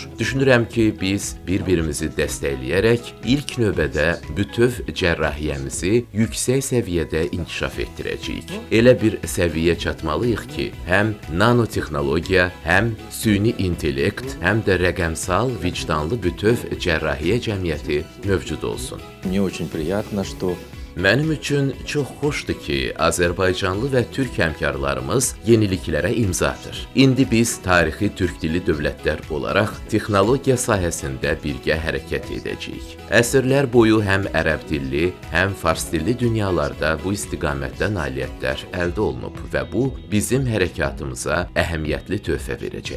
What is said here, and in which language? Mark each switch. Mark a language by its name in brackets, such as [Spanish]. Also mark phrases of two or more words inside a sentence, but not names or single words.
[Azerbaijani] Düşünürəm ki, biz bir-birimizi dəstəkləyərək ilk növbədə bütöv cərrahiyyəmizi yüksək səviyyədə inkişaf etdirəcəyik. Elə bir səviyyə çatmalıyıq ki, həm nanotexnologiya, həm süni intellekt, həm də rəqəmsal, vicdanlı bütöv cərrahiyyə cəmiyyəti mövcud olsun. [Russian] Мне очень приятно, что [Azerbaijani] Mənim üçün çox xoşdur ki, Azərbaycanlı və türk həmkarlarımız yeniliklərə imza atır. İndi biz tarixi türk dilli dövlətlər olaraq texnologiya sahəsində birgə hərəkət edəcəyik. Əsrlər boyu həm ərəb dilli, həm fars dilli dünyalarda bu istiqamətdə nailiyyətlər əldə olunub və bu bizim hərəkatımıza əhəmiyyətli töhfə verəcək.